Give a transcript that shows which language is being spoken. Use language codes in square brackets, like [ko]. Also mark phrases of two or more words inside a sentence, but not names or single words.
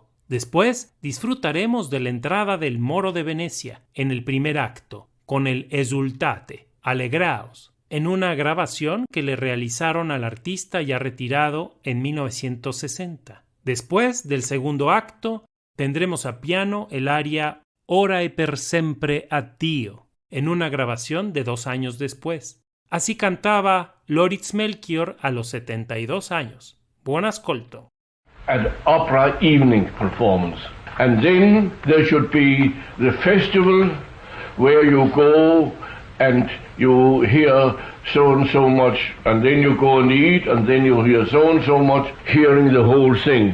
[es] Después disfrutaremos de la entrada del Moro de Venecia en el primer acto, con el Esultate, Alegraos, en una grabación que le realizaron al artista ya retirado en 1960. Después del segundo acto, tendremos a piano el aria Ora e per sempre addio, en una grabación de 2 años después. Así cantaba Loris Melchior a los 72 años. [it] Buon ascolto. [en] An opera evening performance. And then there should be the festival where you go and you hear so and so much, and then you go and eat, and then you hear so and so much, hearing the whole thing.